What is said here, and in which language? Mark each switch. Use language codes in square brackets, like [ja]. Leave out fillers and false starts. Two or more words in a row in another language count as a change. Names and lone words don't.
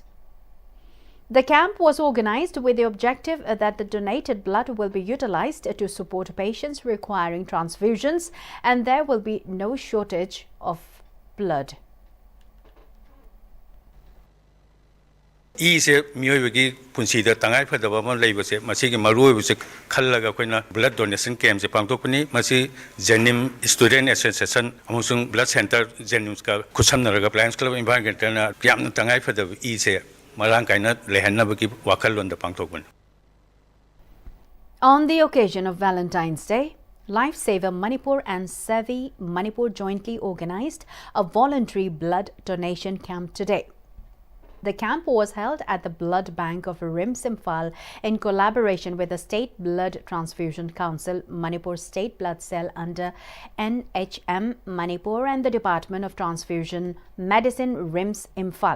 [en] The camp was organized with the objective that the donated blood will be utilized to support patients requiring transfusions, and there will be no shortage of blood. [mni] Ise miyogi punsida tangai phadaba ma leibase masigi maruibuse khallaga koina [en] blood donation camp [mni] je pangtokpani masi Jenim Student Association amusung [en] blood center [mni] Jenim ka khusamnaraga Lions Club environment na yamna tangai phadaba ise marang kaina lehanabaki wakhallonda pangtokpani. [en] On the occasion of Valentine's Day, Lifesaver Manipur and Savi Manipur jointly organized a voluntary blood donation camp today. The camp was held at the Blood Bank of RIMS Imphal in collaboration with the State Blood Transfusion Council, Manipur State Blood Cell under NHM Manipur, and the Department of Transfusion Medicine RIMS Imphal.